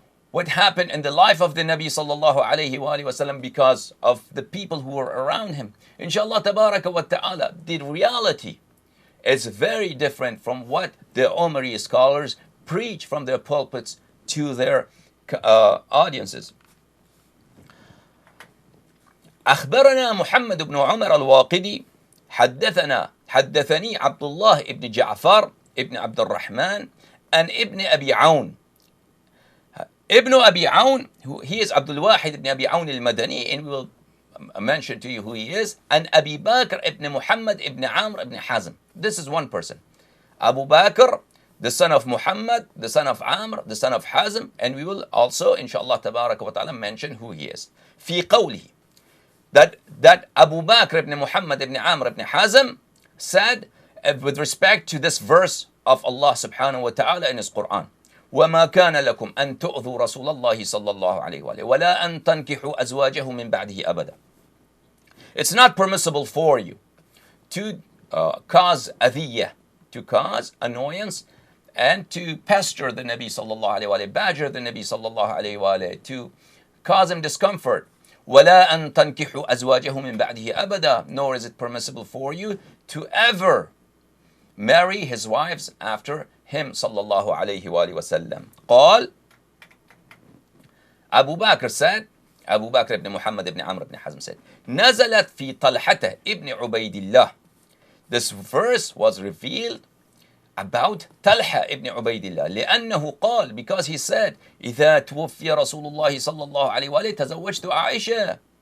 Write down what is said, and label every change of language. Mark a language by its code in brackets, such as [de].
[en] what happened in the life of the Nabi sallallahu alayhi wa sallam because of the people who were around him. Inshallah tabaraka wa ta'ala, the reality is very different from what the Umari scholars preach from their pulpits to their audiences. [ar] أخبرنا محمد بن عمر الواقدي حدثني عبد الله بن جعفر ابن عبد الرحمن and ابن أبي عون. [en] Ibn Abi Awn, he is Abdul Wahid ibn Abi Awn al-Madani, and we will mention to you who he is, and Abi Bakr ibn Muhammad ibn Amr ibn Hazm. This is one person. Abu Bakr, the son of Muhammad, the son of Amr, the son of Hazm, and we will also, inshallah tabaraka wa ta'ala, mention who he is. [ar] في قوله, [en] that Abu Bakr ibn Muhammad ibn Amr ibn Hazm said with respect to this verse of Allah subhanahu wa ta'ala in his Quran. [ar] وما كان لكم أن تؤذوا رسول الله صلى الله عليه وآله ولا أن تنكحوا أزواجه من بعده أبدا. [en] It's not permissible for you to cause adiyah, to cause annoyance, and to pester the Nabi صلى الله عليه وآله, badger the Nabi صلى الله عليه وآله, to cause him discomfort. [ar] ولا أن تنكحوا أزواجه من بعده أبدا. [en] Nor is it permissible for you to ever marry his wives after him sallallahu alayhi wa sallam. قال, Abu Bakr said, Abu Bakr ibn Muhammad ibn Amr ibn Hazm said, [ar] نزلت في طلحة [en] ibn Ubaydillah. This verse was revealed about Talha ibn Ubaydillah. [ar] لأنه قال, [en] because he said, [ar] إذا توفي رسول الله صلى الله عليه وآله تزوجت عائشة.